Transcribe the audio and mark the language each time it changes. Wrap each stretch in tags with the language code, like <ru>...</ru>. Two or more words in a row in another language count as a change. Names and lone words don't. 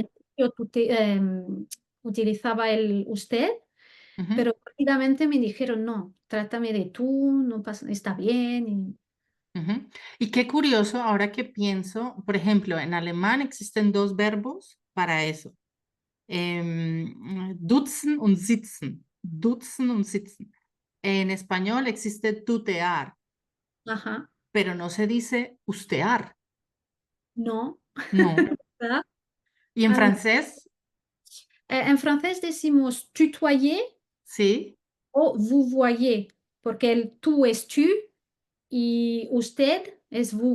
<es>principio utilizaba el usted, ujú, pero rápidamente me dijeron, no, trátame de tú, no pasa, está bien. ujú. Y qué curioso, ahora que pienso, por ejemplo, en alemán existen dos verbos para eso.</es> <de>Dutzen und sitzen. Dutzen und sitzen.</de> <es>En español existe tutear, Ajá, pero no se dice ustear, no, no. ¿verdad? Y en A mí- francés, en francés decimos tutoyer sí, o</es> <fr>vous voyez,</fr> <es>porque el tú es tu y usted es vous.</es>